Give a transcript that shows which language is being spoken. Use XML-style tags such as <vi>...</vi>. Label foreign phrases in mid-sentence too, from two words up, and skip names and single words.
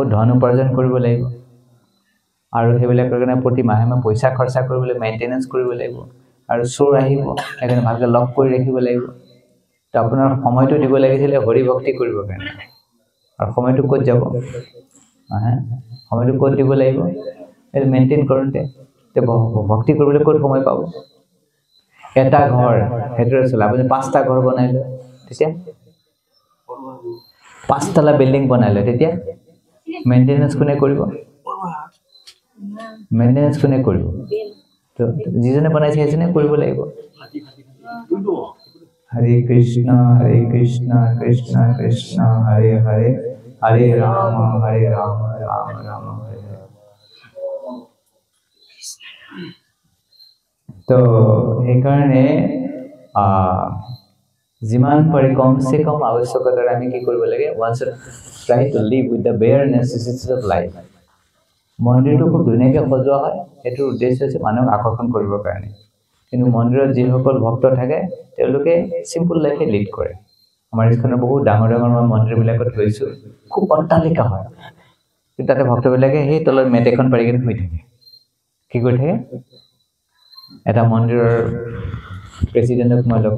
<as>বহুত ধন উপাৰ্জন কৰিব লাগিব আৰু হেবিলাকৰ কাৰণে প্ৰতি মাহে পইচা খৰচা কৰিবলৈ মেইনটেনেন্স কৰিব লাগিব আৰু চোৰ আহিব এখানে ভালকে লক কৰি ৰাখিব লাগিব তো আপোনাৰ সময়টো দিব লাগিছিল হৰি ভক্তি কৰিব কাৰণে আৰু সময়টো ক'ত যাব সময়টো ক'ত দিব লাগিব এই মেইনটেইন কৰোঁতে তে ভক্তি কৰিবলৈ ক'ত সময় পাব এটা ঘৰ হেতৰ চলা আপুনি 5টা ঘৰ বনাইলে তেতিয়া 5তলা বিল্ডিং বনাইলে তেতিয়া মেইনটেনেন্স কোনে কৰিব মেইনটেনেন্স কোনে কৰিব তো যিজনে বনাইছে সেইজনে কৰিব লাগিব हरे कृष्ण कृष्ण कृष्ण हरे हरे हरे राम राम राम हरे हरे तो এই কাৰণে যিমান পাৰে</as> <hi>कम से कम</hi> <as>আৱশ্যকতাৰ আমি কি কৰিব লাগে</as> <en>once try to live with the bare necessities of life</en> <as>মন্দিৰটো খুব ধুনীয়াকৈ সজোৱা হয় এটো উদ্দেশ্য আছে মানুহক আকৰ্ষণ কৰিবৰ কাৰণে কিন্তু মন্দিৰত যিসকল ভক্ত থাকে তেওঁলোকে সিম্পল লাইফ লিড কৰে আমাৰ ইস্কনৰ বহুত ডাঙৰ ডাঙৰ মন্দিৰবিলাকত গৈছো খুব অট্টালিকা হয় কিন্তু তাতে ভক্তবিলাকে সেই তলৰ মেট এখন পাৰি কিনে শুই থাকে কি কৰি থাকে এটা মন্দিৰৰ প্ৰেসিডেন্টক মই লগ</as>